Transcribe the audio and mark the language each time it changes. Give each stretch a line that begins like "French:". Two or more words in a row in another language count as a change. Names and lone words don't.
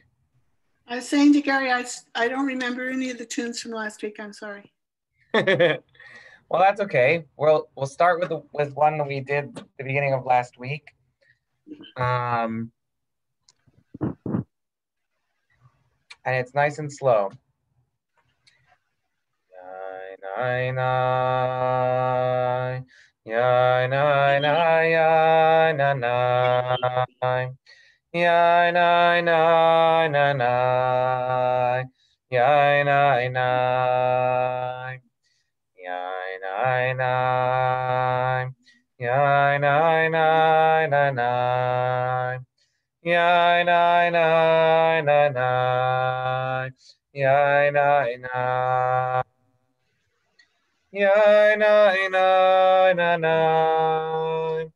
English: I was saying to Gary, I don't remember any of the tunes from last week. I'm sorry. Well, that's okay. We'll start with one that we did the beginning of last week. And it's nice and slow. Nine, nine, ya nine, ya nine, nine, ya nine, nine, nine, ya nine, nine, ya nine, nine, ya nine, nine, nine. Yeah, nine, nine, nine, nine. Yeah, nine, nine. Yeah, nine, nine, nine, nine.